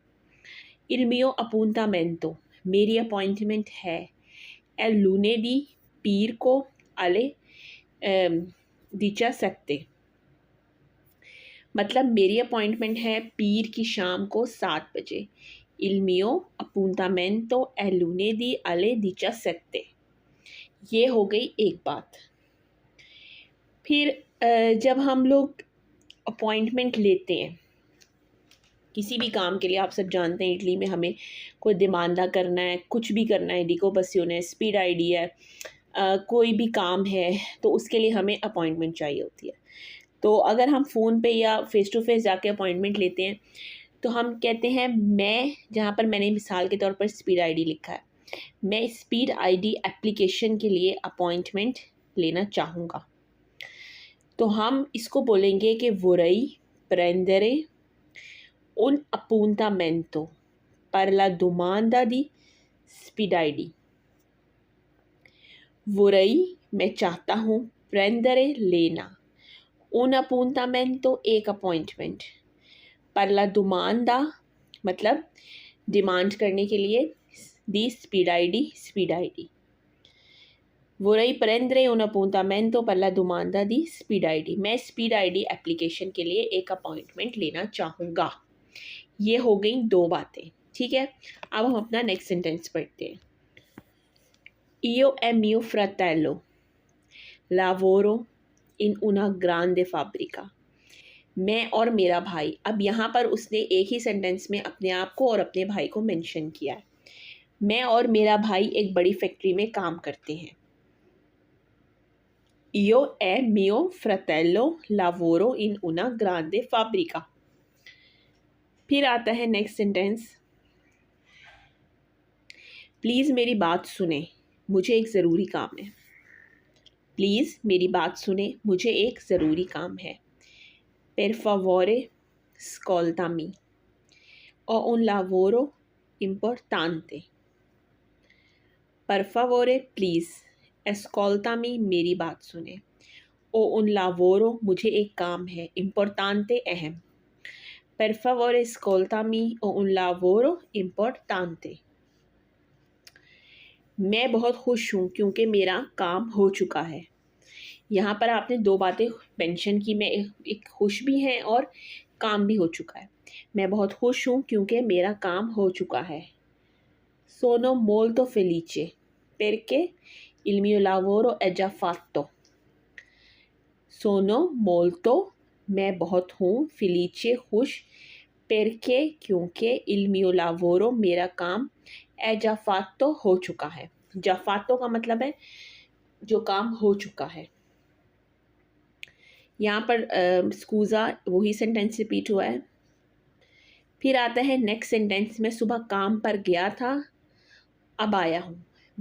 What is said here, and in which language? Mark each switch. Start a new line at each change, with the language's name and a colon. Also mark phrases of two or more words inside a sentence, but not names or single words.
Italian: il mio appuntamento,
Hindi: मेरी अपॉइंटमेंट है।
Italian: il lunedì,
Hindi: पीर को, अले दिचा सकते, मतलब मेरी अपॉइंटमेंट है पीर की शाम को 7 बजे।
Italian: il mio appuntamento è lunedì alle 17।
Hindi: ये हो गई एक बात। फिर जब हम लोग अपॉइंटमेंट लेते हैं किसी भी काम के लिए, आप सब जानते हैं इटली में हमें कोई डिमांडा करना है, कुछ भी करना है, डिकोपसियोन है, स्पीड आईडी है, कोई भी काम है, तो उसके लिए हमें अपॉइंटमेंट चाहिए होती है। तो अगर हम फ़ोन पे या
English: face to face
Hindi: जाके अपॉइंटमेंट लेते हैं तो हम कहते हैं मैं, जहाँ पर मैंने मिसाल के तौर पर स्पीड आईडी लिखा है, मैं स्पीड आईडी एप्लीकेशन के लिए अपॉइंटमेंट लेना चाहूँगा। तो हम इसको बोलेंगे कि
Italian: वोरई prendere un appuntamento per la domanda di स्पीड आईडी।
Hindi: वोरई मैं चाहता हूँ, prendere लेना,
Italian: un appuntamento
Hindi: एक अपॉइंटमेंट,
Italian: per la domanda
Hindi: मतलब डिमांड करने के लिए, दी स्पीड आईडी।
Italian: Vorrei prendere un appuntamento per la domanda di स्पीड आईडी।
Hindi: मैं स्पीड आईडी एप्लीकेशन के लिए एक अपॉइंटमेंट लेना चाहूँगा। ये हो गई दो बातें, ठीक है। अब हम अपना
English: next sentence
Hindi: पढ़ते हैं।
Italian: Io e mio fratello lavoro in una grande fabbrica।
Hindi: मैं और मेरा भाई। अब यहाँ पर उसने एक ही सेंटेंस में अपने आप को और अपने भाई को मेंशन किया है। मैं और मेरा भाई एक बड़ी फैक्ट्री में काम करते हैं।
Italian: Io e mio fratello lavoro in una grande fabbrica।
Hindi: फिर आता है
English: next sentence,
Hindi: प्लीज़ मेरी बात सुने, मुझे एक ज़रूरी काम है। प्लीज़ मेरी बात सुने, मुझे एक ज़रूरी काम है।
Italian: Per favore ascoltami, ho un lavoro importante। Per favore
Hindi: प्लीज़, ascoltami मेरी बात सुने,
Italian: o un lavoro
Hindi: मुझे एक काम है,
Italian: importante अहम। Per favore ascoltami, ho un lavoro importante।
Hindi: मैं बहुत खुश हूँ क्योंकि मेरा काम हो चुका है। यहाँ पर आपने दो बातें मेंशन की, मैं एक खुश भी हैं और काम भी हो चुका है। मैं बहुत खुश हूँ क्योंकि मेरा काम हो चुका है।
Italian: Sono molto felice perché il mio lavoro è già fatto। Sono molto
Hindi: मैं बहुत हूँ,
Italian: felice खुश, perché क्योंकि il mio lavoro
Hindi: मेरा काम
Italian: è già fatto
Hindi: हो चुका है।
Italian: già fatto
Hindi: का मतलब है जो काम हो चुका है। यहाँ पर स्कूज़ा वही सेंटेंस रिपीट हुआ है। फिर आता है
English: next sentence,
Hindi: मैं सुबह काम पर गया था, अब आया हूँ।